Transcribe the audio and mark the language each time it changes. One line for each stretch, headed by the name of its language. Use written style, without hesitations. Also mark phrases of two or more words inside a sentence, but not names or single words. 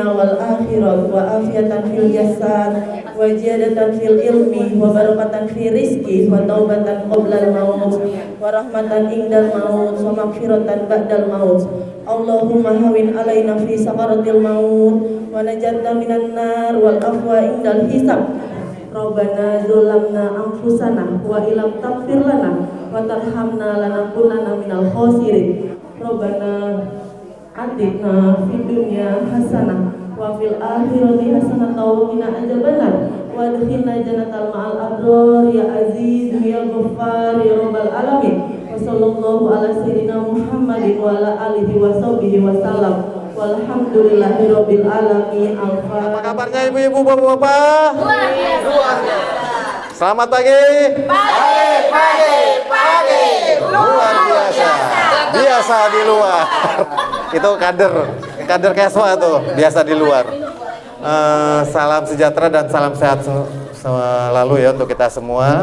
Arabic: والآخرة وعافية في الجسد وزيادة في العلم وبركة في الرزق وتوبة قبل الموت ورحمة عند الموت ومغفرة بعد الموت. اللهم هون علينا في سكرات الموت ونجنا من النار والعفو عند الحساب. ربنا ظلمنا أنفسنا وإن لم تغفر لنا وترحمنا لنكونن من الخاسرين. ربنا آتنا في الدنيا حسنة وفي الآخرة حسنة وقنا عذاب النار وأدخلنا الجنة مع الأبرار يا عزيز يا غفار يا رب العالمين. وصلى الله على سيدنا محمد وعلى آله وصحبه وسلم. والحمد لله رب العالمين.
Indonesian: Apa kabarnya ibu-ibu, bapak-bapak? Luar biasa. Selamat pagi. Pagi. Luar biasa. Biasa di luar. Itu kader Keswa tuh, biasa di luar. Salam sejahtera dan salam sehat selalu ya untuk kita semua.